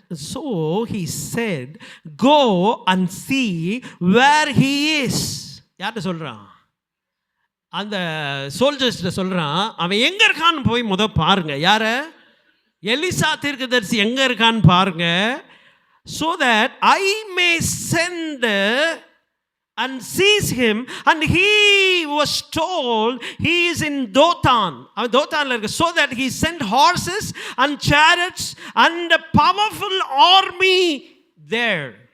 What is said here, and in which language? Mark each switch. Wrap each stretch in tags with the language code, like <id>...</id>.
<en>So he said, go and see where he is.</en> <ta>யார்கிட்ட சொல்றான்? அந்த சோல்ஜர்ஸ்ட சொல்கிறான், அவன் எங்கே இருக்கான்னு போய் பாருங்க. யார? எலிசா தீர்க்கதரிசி எங்கே இருக்கான்னு பாருங்க.</ta> <en>so that I may send and seize him. And he was told he is in Dothan.</en> <ta>அவன் தோத்தான்ல இருக்கு.</ta> <en>so that he sent horses and chariots and a powerful army there.</en>